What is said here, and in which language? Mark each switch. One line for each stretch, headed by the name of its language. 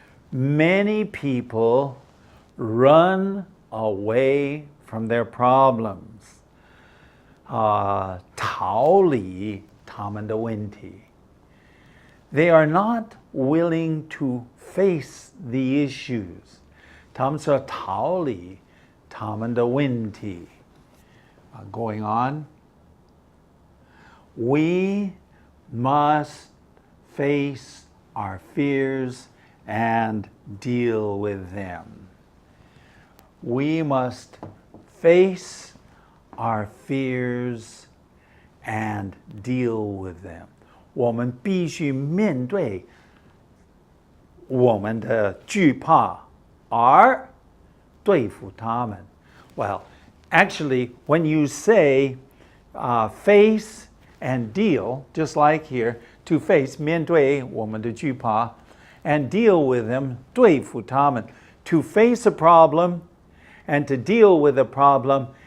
English: Many people run away from their problems.
Chinese: 逃离他们的问题.
English: They are not willing to face the issues.
Chinese: 他们是逃离他们的问题.
English: Going on. We must face our fears and deal with them. We must face our fears and deal with them.
Chinese: 我们必须面对我们的惧怕而对付他们.
English: Well, actually, when you say face and deal, just like here, to face
Chinese: 面对我们的惧怕
English: and deal with them
Chinese: 对付他们.
English: To face a problem and to deal with a problem